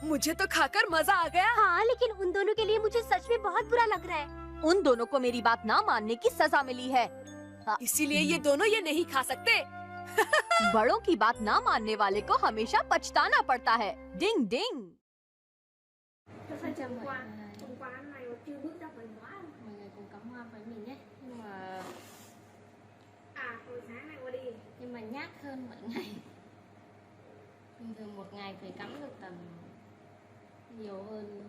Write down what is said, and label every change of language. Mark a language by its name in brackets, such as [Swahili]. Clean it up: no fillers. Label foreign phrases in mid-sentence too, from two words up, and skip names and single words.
[Hindi] मुझे तो खाकर मजा आ गया। हाँ, लेकिन उन दोनों के लिए मुझे सच में बहुत बुरा लग रहा है। उन दोनों को मेरी बात ना मानने की सजा मिली है। इसीलिए ये दोनों ये नहीं खा सकते। बड़ों की बात ना मानने वाले को हमेशा पछताना पड़ता है। डिंग डिंग। [Vietnamese] Nhưng mà nhát hơn mọi ngày. Bình thường một ngày phải cắm được tầm nhiều hơn.